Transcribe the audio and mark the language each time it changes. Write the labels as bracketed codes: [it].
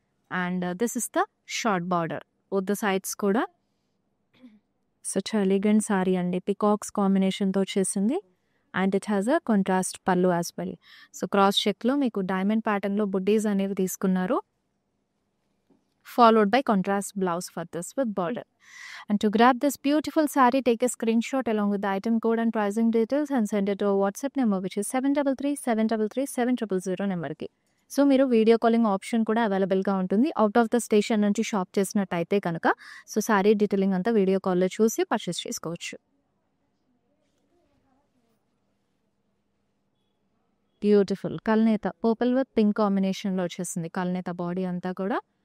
[en] And this is the short border. Both the sides [te] కూడా [en] Such elegant sari అండి. Peacocks కాంబినేషన్‌తో [te] వచ్చేసింది. [en] And it has contrast pallu as well. [te] So, cross చెక్‌లో మీకు diamond ప్యాటర్న్‌లో buddies అనేవి తీసుకున్నారు. [en] Followed by contrast blouse for this with border. And to grab this beautiful saree, take a screenshot along with the item code and pricing details and send it to our WhatsApp number, which is 7337337000 [te] నెంబర్కి. So, మీరు video calling option కూడా అవైలబుల్‌గా ఉంటుంది. Out of the station నుంచి shop చేసినట్టయితే కనుక so, sorry detailing అంతా video కాల్‌లో చూసి పర్చేస్ చేసుకోవచ్చు. బ్యూటిఫుల్ కల్నేత [en] purple with pink [te] కాంబినేషన్‌లో వచ్చేసింది కల్నేత బాడీ అంతా కూడా.